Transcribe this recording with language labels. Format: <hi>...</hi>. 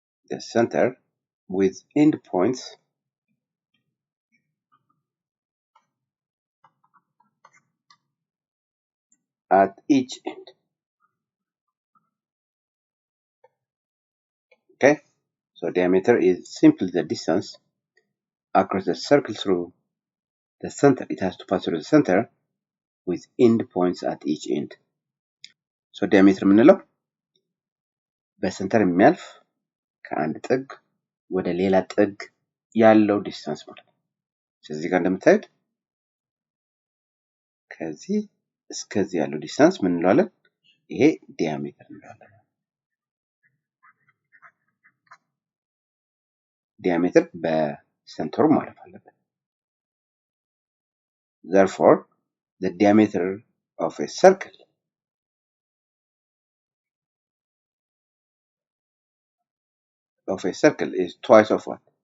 <en>The center with endpoints at each end. Okay, so diameter is simply the distance across the circle through the center. It has to pass through the center with endpoints at each end.</en> <am>So diameter የምንለው በሰንተር የሚያልፍ ከአንድ ጥግ ወደ ሌላ ጥግ ያለው ዲስታንስ ማለት ነው። ስለዚህ ጋር እንደምታዩት ከዚህ እስከዚህ ያለው ዲስታንስ ምን እንለዋለን? ይሄ ዲያሜትር እንለዋለን። ዲያሜትር በሰንተሩ ማለፍ አለበት።</am> <en>Therefore, the diameter of a circle is twice of what?</en>